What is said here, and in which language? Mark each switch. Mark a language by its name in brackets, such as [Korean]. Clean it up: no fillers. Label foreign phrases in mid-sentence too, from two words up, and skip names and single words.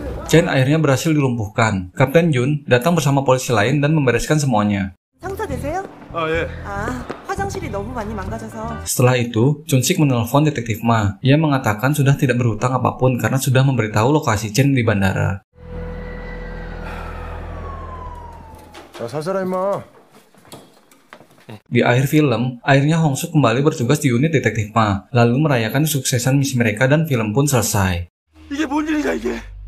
[Indonesian] Chen akhirnya berhasil dilumpuhkan. Kapten Jun datang bersama polisi lain dan membereskan semuanya. [Korean] 상사 되세요? 예. 아, 화장실이 너무 많이 망가져서. [Indonesian] Setelah itu, Chun-sik menelpon detektif Ma. Ia mengatakan sudah tidak berhutang apapun karena sudah memberitahu lokasi Chen di bandara. [Korean] 자, 살살아 임마. [Indonesian] Di akhir film, akhirnya Hong Suk kembali bertugas di unit detektif Ma, lalu merayakan kesuksesan misi mereka dan film pun selesai. [Korean] 이게 뭔 일이냐 이게?